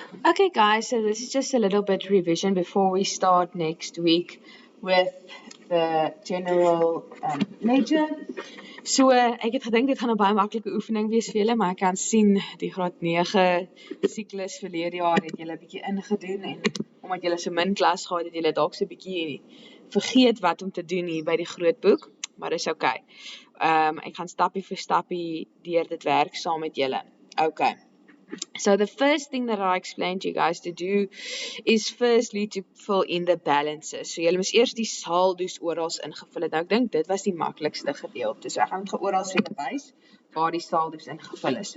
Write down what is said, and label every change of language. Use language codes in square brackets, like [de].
[en] Okay, guys, so this is just a little bit revision before we start next week with the general ledger. [af] So, ek het gedink dit gaan 'n baie maklike oefening wees vir julle, maar ek kan sien die graad 9 siklus verlede jaar het julle 'n bietjie ingedoen en omdat julle so min klas gehad het julle dalk so 'n bietjie vergeet wat om te doen hier by die groot boek, maar dis okay. Ek gaan stappie vir stappie deur dit werk saam met julle. Okay. [en] So the first thing that I explained to you guys to do is firstly to fill in the balances. [af] So julle moes eers die saldo's oral ingevul het. Nou ek dink dit was die maklikste gedeelte. So ek gaan dit oral vir julle wys waar die saldo's ingevul is.